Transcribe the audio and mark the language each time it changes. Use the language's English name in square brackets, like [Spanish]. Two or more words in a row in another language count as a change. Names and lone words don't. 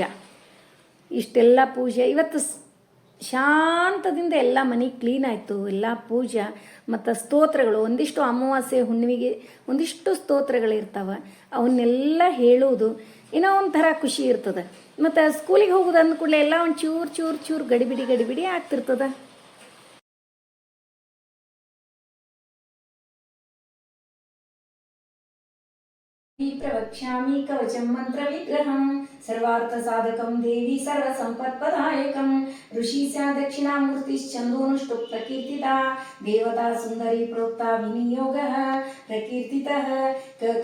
[Kannada] ಇಷ್ಟೆಲ್ಲ ಪೂಜೆ ಇವತ್ತು ಶಾಂತದಿಂದ ಎಲ್ಲ ಮನೆ ಕ್ಲೀನ್ ಆಯಿತು. ಎಲ್ಲ ಪೂಜಾ ಮತ್ತು ಸ್ತೋತ್ರಗಳು, ಒಂದಿಷ್ಟು ಅಮಾವಾಸ್ಯೆ ಹುಣ್ಣಿಮೆಗೆ ಒಂದಿಷ್ಟು ಸ್ತೋತ್ರಗಳಿರ್ತಾವೆ. ಅವನ್ನೆಲ್ಲ ಹೇಳೋದು ಏನೋ ಒಂಥರ ಖುಷಿ ಇರ್ತದೆ. ಮತ್ತು ಸ್ಕೂಲಿಗೆ ಹೋಗೋದು ಅಂದ ಕೂಡಲೇ ಎಲ್ಲ ಒಂದು ಚೂರು ಗಡಿಬಿಡಿ ಆಗ್ತಿರ್ತದೆ. [Sanskrit] प्रवक्ष्यामि कवचं मन्त्रविग्रहं सर्वार्थसाधकं देवी सर्वसम्पत्प्रदायकं ऋषिस्या दक्षिणामूर्तिश्चन्दोनुष्टुप् प्रकीर्तिता देवता सुन्दरी प्रोक्ता विनियोगः प्रकीर्तितः ककारः